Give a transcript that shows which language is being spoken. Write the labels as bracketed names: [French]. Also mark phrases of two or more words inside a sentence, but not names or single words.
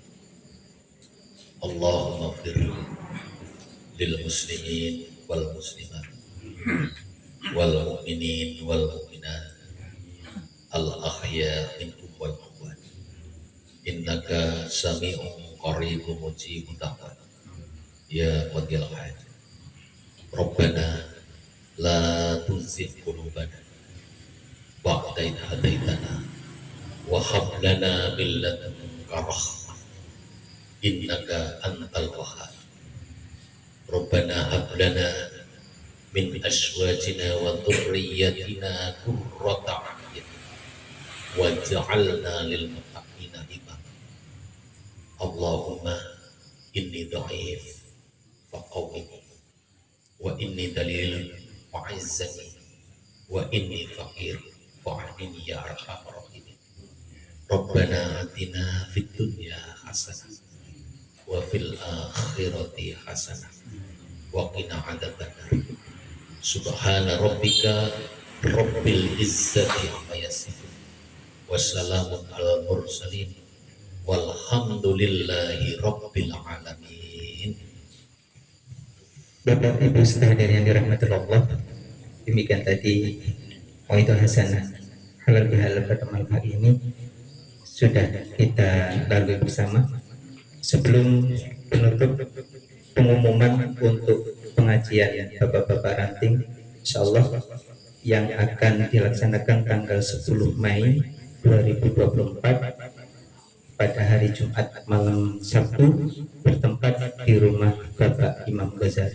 [Arabic] اللهم اغفر للمسلمين والمسلمات والمؤمنين والمؤمنات الأحياء منهم والأموات. إنك سميع قريب مجيب الدعوات يا قاضي الحاجات. ربنا لا تزغ قلوبنا بعد إذ هديتنا وهب لنا من لدنك رحمة إنك أنت الوهاب. ربنا هب لنا من أزواجنا وذرياتنا قرة أعين واجعلنا للمتقين إماما. اللهم إني ضعيف فقوني وإني ذليل فأعزني وإني فقير فعافني يا أرحم الراحمين. ربنا آتنا في الدنيا حسنة وفي الآخرة حسنة وقنا عذاب النار. سبحان ربك رب العزة عما يصفون وسلام على المرسلين والحمد لله رب العالمين. [Indonesian] Bapak Ibu sekalian yang dirahmati Allah, demikian tadi [Arabic] موعظة حسنة [Indonesian] halal bihalal pada malam hari ini sudah kita lalui bersama. Sebelum penutup pengumuman untuk pengajian Bapak-Bapak Ranting insyaallah yang akan dilaksanakan tanggal 10 Mei 2024 pada hari Jumat malam Sabtu bertempat di rumah Bapak Imam Ghazali.